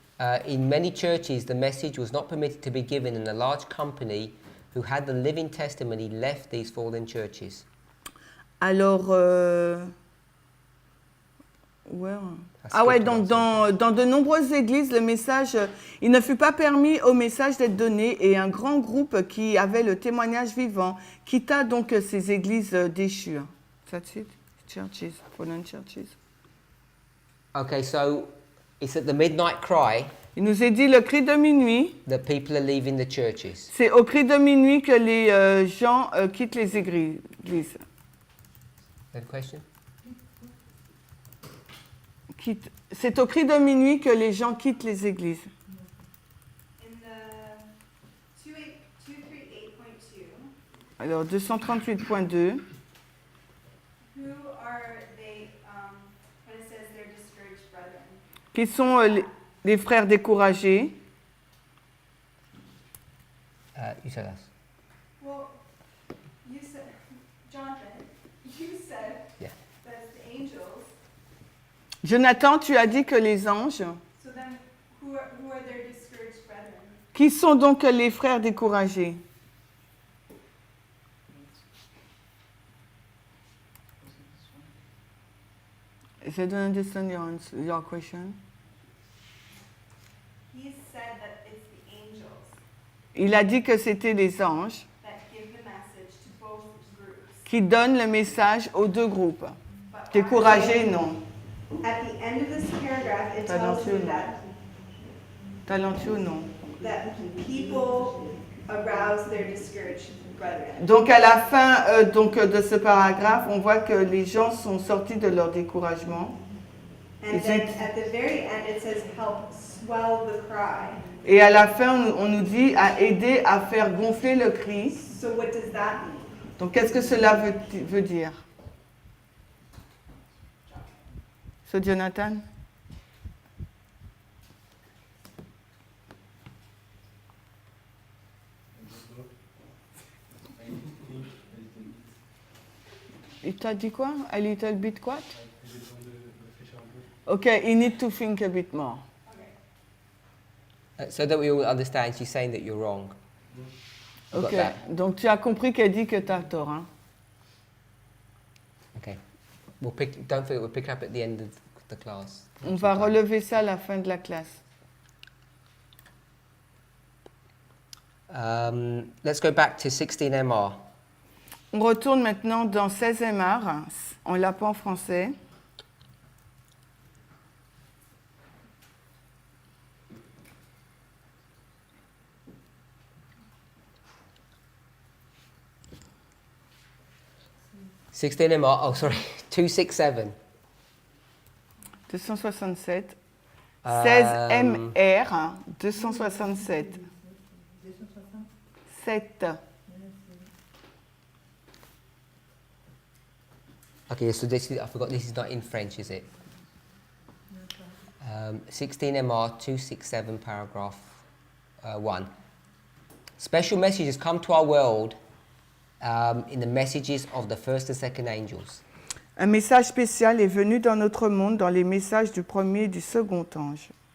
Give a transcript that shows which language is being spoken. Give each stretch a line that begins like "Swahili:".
English: In many churches, the message was not permitted to be given, and a large company who had the living testimony left these fallen churches.
French: Alors, donc dans de nombreuses églises, le message, il ne fut pas permis au message d'être donné et un grand groupe qui avait le témoignage vivant quitta donc ces églises déchues.
English: That's it? Churches, fallen churches. Okay, so it's at the midnight cry.
French: Il nous est dit le cri de minuit.
English: That people are leaving the churches.
French: C'est au cri de minuit que les gens quittent les églises.
English: That question?
French: C'est au cri de minuit que les gens quittent les églises.
English: In the 238.2.
French: Alors 238.2.
English: Who are they? When it says they're discouraged brethren.
French: Qui sont les frères découragés?
English: You tell us. Well, you said, Jonathan, you said Yeah. that the angels.
French: Jonathan, tu as dit que les anges.
English: So then, who are their discouraged brethren?
French: Qui sont donc les frères découragés?
English: I don't understand your question. He said that it's the angels
French: Il a dit que c'était les anges
English: that give the message to both groups.
French: qui donnent le message aux deux groupes. Découragés, non.
English: At the end of this paragraph, it tells
French: Talentueux,
English: you
French: non. Talentueux, non.
English: that people arouse their discouraged brethren.
French: Donc à la fin de ce paragraphe, on voit que les gens sont sortis de leur découragement.
English: And then at the very end, it says, help swell the cry.
French: Et à la fin, on nous dit à aider à faire gonfler le cri.
English: So what does that mean?
French: Donc qu'est-ce que cela veut dire?
English: So Jonathan?
French: Il t'a dit quoi?
English: A little bit what? Okay, you need to think a bit more. So that we all understand, she's saying that you're wrong.
French: Ok, donc tu as compris qu'elle dit que tu as tort. Hein?
English: Okay. Don't forget, we'll pick up at the end of the class.
French: On va relever ça à la fin de la classe.
English: Let's go back to 16MR.
French: On retourne maintenant dans 16MR. On l'a pas en français.
English: MR, oh sorry, 267. 267. 16MR, 267. 7. Okay, so this is, I forgot this is not in French, is it? 16MR 267 paragraph 1. Special messages come to our world in the messages of the first and second angels.
French: Un message spécial est venu dans notre monde dans les messages du premier et du second ange.